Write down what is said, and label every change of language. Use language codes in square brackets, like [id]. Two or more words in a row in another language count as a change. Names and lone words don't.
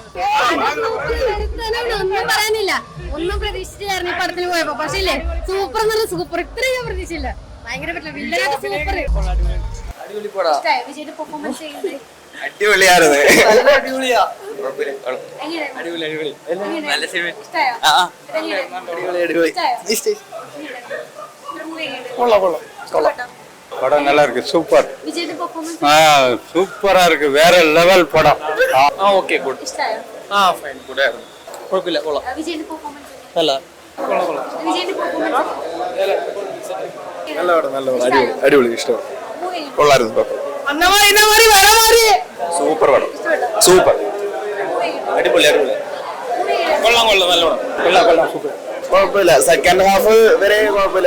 [ml] ഒന്നും പറയാനില്ല. ഒന്നും പ്രതീക്ഷിച്ചായിരുന്നു ഈ പടത്തിന് പോയപ്പോ. പക്ഷേ ഇല്ലേ, സൂപ്പർ നല്ല സൂപ്പർ. ഇത്രയും ഞാൻ പ്രതീക്ഷിച്ചില്ല. ഭയങ്കര സൂപ്പർ. അടിപൊളി പടം. വിജയുടെ പെർഫോമൻസ് ചെയ്യുന്നത് അടിപൊളിയായിരുന്നു. നല്ല സിനിമ. [ta] படம் நல்லா இருக்கு. சூப்பர். சூப்பரா இருக்கு. வேற லெவல் படம். [en] okay good. fine good. [ta] குழப்பமில்ல. கொள்ளலாம். [ml] നല്ല അടിപൊളി. ഇഷ്ടം. കൊള്ളായിരുന്നു. സൂപ്പർ പടം. സൂപ്പർ. അടിപൊളി. കൊള്ളാം. നല്ല പടം. കൊള്ളാം. സൂപ്പർ. കുഴപ്പമില്ല. [en] second half [ml] വരെ കുഴപ്പമില്ല.